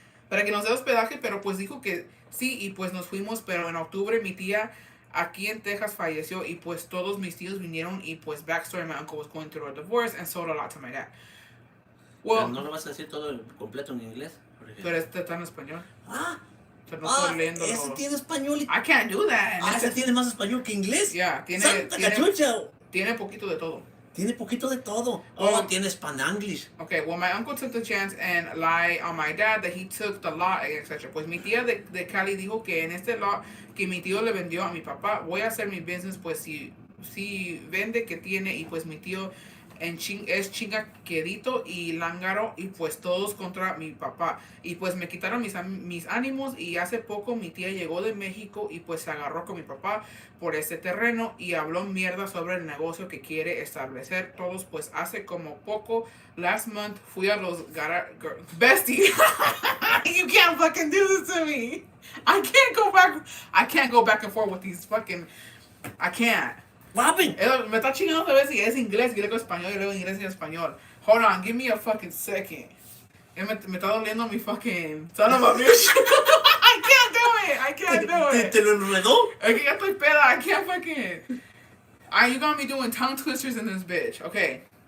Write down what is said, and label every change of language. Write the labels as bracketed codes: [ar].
[es] Pero pues dijo que sí, y pues nos fuimos, pero en octubre mi tía aquí en Texas falleció y pues todos mis tíos vinieron y pues backstory, my uncle was going through a divorce and sold a lot to my dad. Well, ¿no lo vas a decir todo completo en inglés? Pero está en español. Pero no estoy leyendo. Ese tiene español. [en] I can't do that. [es] Ese tiene más español que inglés. Yeah, tiene poquito de todo. Tiene poquito de todo. Tiene Spanglish. [en] Okay, well, my uncle took the chance and lied on my dad that he took the lot, etc. [es] Pues mi tía de Cali dijo que en este lot que mi tío le vendió a mi papá, voy a hacer mi business, pues si vende que tiene, y pues mi tío es chingaquedito y lángaro, y pues todos contra mi papá. Y pues me quitaron mis ánimos, y hace poco mi tía llegó de México y pues se agarró con mi papá por ese terreno y habló mierda sobre el negocio que quiere establecer todos. Pues hace como poco, last month, fui a los Bestie. [en] You can't fucking do this to me. I can't go back and forth with these fucking... I can't. [es] Me está chingando a ver si es inglés y luego español y luego inglés y español. [en] Hold on, give me a fucking second. Me está doliendo mi fucking son of a bitch. I can't do it. [es] ¿Te lo enredó? [en] Es que ya estoy peda. I can't fucking... You gonna be doing tongue twisters in this bitch. Okay.